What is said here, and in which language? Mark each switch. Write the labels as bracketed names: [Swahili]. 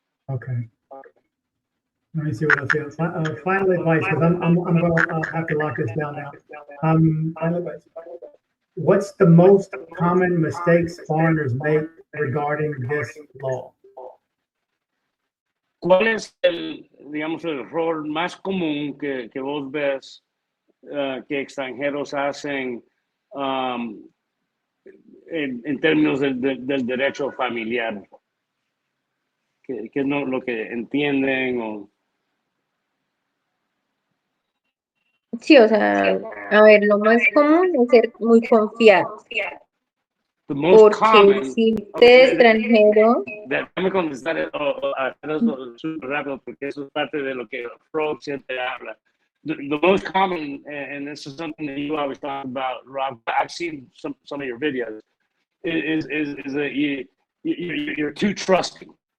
[English] Okay. Let me see what else here. Final advice, because I'm gonna have to lock this down now. Final advice. What's the most common mistakes foreigners make regarding this law? [Spanish] ¿Cuál es digamos, el error más común que vos ves que extranjeros hacen en términos del derecho familiar? ¿Qué es lo que entienden? O... Sí, o sea, a ver, lo más común es ser muy confiado. Porque si usted es extranjero... Déjame contestar eso súper rápido, porque eso es parte de lo que Frog siempre habla. [English] The most common, and this is something that you always talk about, Rob, I've seen some of your videos, is that you're too trusting.